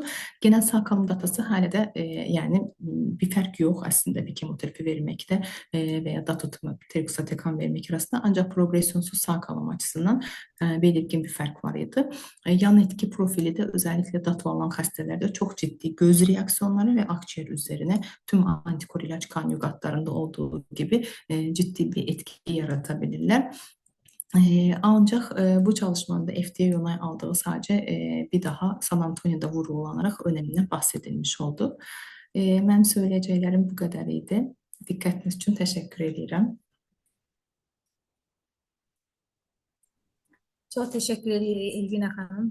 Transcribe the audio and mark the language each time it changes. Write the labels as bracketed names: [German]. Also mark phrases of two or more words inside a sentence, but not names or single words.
[Turkish] Genel sağ kalım datası hala da yani bir fark yok aslında bir kemoterapi vermekte veya Datotumab deruxtecan vermek arasında, ancak progresyonsuz sağ kalım açısından belirgin bir fark var idi. Yan etki profili de özellikle Dato alan xəstələrdə çok ciddi göz reaksiyonları ve akciğer üzerine tüm antikor ilaç konjugatlarında olduğu gibi ciddi bir etki yaratabilirler. [Azerbaijani] Ancaq bu çalışmada FDA onay aldığı sadəcə bir daha San Antonio'da vurğulanaraq önəmindən bahsedilmiş oldu. Mənim söyləyəcəklərim bu qədər idi. Diqqətiniz üçün təşəkkür edirəm. Çox təşəkkür edirik Elvina xanım.